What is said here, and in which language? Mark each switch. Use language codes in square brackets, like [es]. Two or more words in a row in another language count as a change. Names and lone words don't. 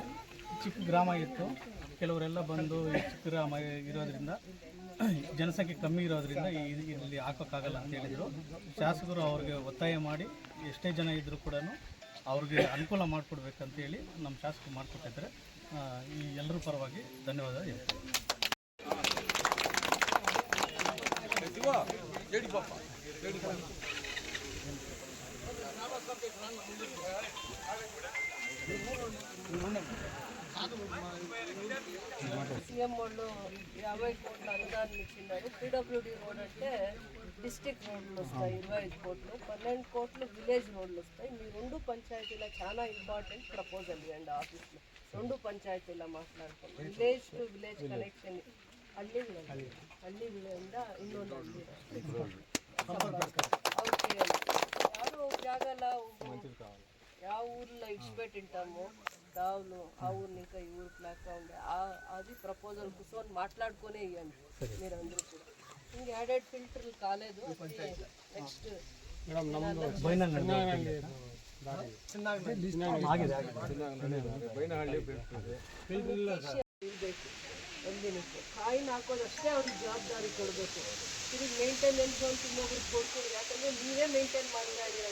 [kn] ಚಿಕ್ಕ ಗ್ರಾಮ ಇತ್ತು, ಕೆಲವರೆಲ್ಲ ಬಂದು ಈ ಚಿಕ್ಕ ಗ್ರಾಮ ಇರೋದ್ರಿಂದ ಜನಸಂಖ್ಯೆ ಕಮ್ಮಿ ಇರೋದ್ರಿಂದ ಇಲ್ಲಿ ಹಾಕೋಕ್ಕಾಗಲ್ಲ ಅಂತ ಹೇಳಿದರು. ಶಾಸಕರು ಅವ್ರಿಗೆ ಒತ್ತಾಯ ಮಾಡಿ ಎಷ್ಟೇ ಜನ ಇದ್ದರೂ ಕೂಡ ಅವ್ರಿಗೆ ಅನುಕೂಲ ಮಾಡಿಕೊಡ್ಬೇಕಂತೇಳಿ ನಮ್ಮ ಶಾಸಕರು ಮಾಡಿಕೊಟ್ಟಿದ್ದಾರೆ. ಈ ಎಲ್ಲರ ಪರವಾಗಿ ಧನ್ಯವಾದ ಹೇಳ್ತೀನಿ. [te] సీఎం వాళ్ళు 50 కోట్ల అనుదానం ఇచ్చినారు. [en] PWD road [te] అంటే [en] district roads [te] వస్తాయి 25 కోట్లు, 12 కోట్లు [en] village roads [te] వస్తాయి. మీ రెండు పంచాయతీల చాలా [en] important proposal [te] ఇవ్వండి ఆఫీస్లో. రెండు పంచాయతీల మాట్లాడుకోండి. [en] village to village connection [kn] ಹಳ್ಳಿಗಳಿಂದ ಇನ್ನೊಂದು ಹಳ್ಳಿ [te] ఓకే. [kn] ಯಾರು ಜಾಗಲ್ಲ ಯಾವ [te] ఊర్లో ఇడిచిపెట్టింటాము దావులు ఆ ఊరిని ఇంకా ఈ ఊరికి లేక ఉండే అది ప్రపోజల్ కూర్చొని మాట్లాడుకునే ఇవ్వండి మీరందరూ కూడా. ఇంక [en] added filters [te] కాలేదు. [kn] నెక్స్ట్ ಒಂದಿನಕ್ಕೆ ಕಾಯಿನ ಹಾಕೋದಷ್ಟೇ ಅವ್ರಿಗೆ ಜವಾಬ್ದಾರಿ ಕೊಡಬೇಕು. ತಿರುಗಿ ಮೇಂಟೆನೆನ್ಸ್ ಅಂತ ಇನ್ನೊಬ್ರಿಗೆ ಕೊಡ್ತೀರಿ, ಯಾಕಂದರೆ ನೀವೇ ಮೇಂಟೈನ್ ಮಾಡ್ತಾ ಇದ್ದೀರಾ.